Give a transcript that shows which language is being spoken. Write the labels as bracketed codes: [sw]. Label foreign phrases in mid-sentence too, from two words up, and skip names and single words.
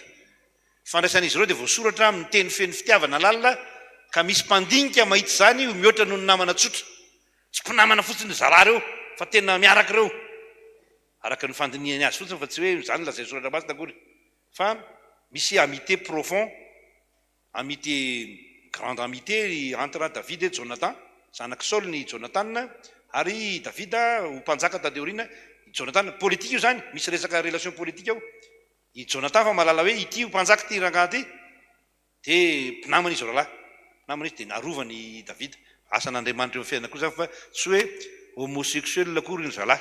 [mg] Fandraisan'izy ireo dia voasoratra amin'ny teny feno fitiavana lalina ka misy mpandinika mahitsy zany mihoatra noho ny namana tsotra. Tsy mpinamana fotsiny zara reo fa tena miaraka reo araka ny fandiniany azy fotsiny fa tsy hoe zany lazay soratra masina akory fa misy [fr] amitié profond, amitié, grande amitié entre David et Jonathan, [mg] zanaky Saul ny Jonathan ary Davida ho mpanjaka tade aoriana. Jonathan politique io zany misy resaka [fr] relation politique [mg] ao. I Jonathan fa malala hoe ity ho mpanjaka ty rangaha ty de mpinamana izy roalahy, namana izy de narovany Davida. Asan'Andriamanitra eo fiainana koa zany fa tsy hoe homosexuel akory ny zalahy.